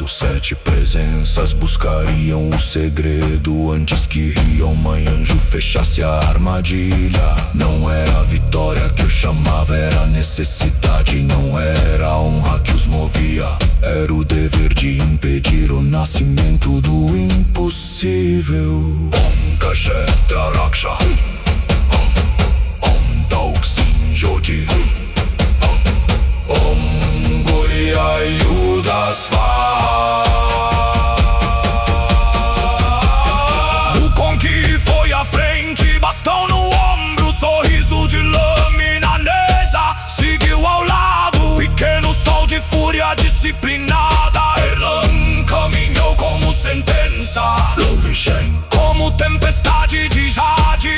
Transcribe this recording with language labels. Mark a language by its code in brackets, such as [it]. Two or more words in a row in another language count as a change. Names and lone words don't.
[pt] Sete presenças buscariam o segredo antes que Ryoma Yanzu fechasse a armadilha. Não era a vitória que o chamava, era a necessidade. Não era a honra que os movia, era o dever de impedir o nascimento do impossível. [sa] Om Kasheta Raksha, Taukshin Jodi, Om Goryayuda Svaha. [pt] Wukong que foi à frente, bastão no ombro, sorriso de lâmina. Neza seguiu ao lado, pequeno sol de fúria disciplinada. Erlang caminhou como sentença. Long Shen como tempestade de jade.